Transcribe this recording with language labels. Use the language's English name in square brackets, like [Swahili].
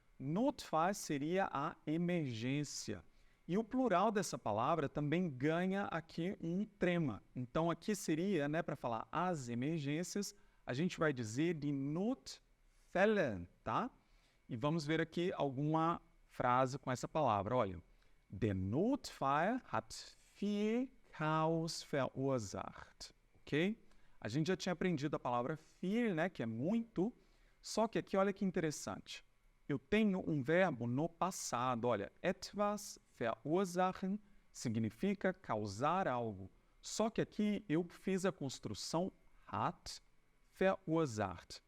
[Portuguese] Notfall seria a emergência. E o plural dessa palavra também ganha aqui um trema. Então, aqui seria, né, para falar as emergências, a gente vai dizer die Notfälle, tá? E vamos ver aqui alguma frase com essa palavra. Olha, [German] der Notfall hat viel Chaos verursacht, ok? [Portuguese] A gente já tinha aprendido a palavra viel, né, que é muito, só que aqui olha que interessante. Eu tenho um verbo no passado, olha, etwas verursachen significa causar algo. Só que aqui eu fiz a construção hat verursacht.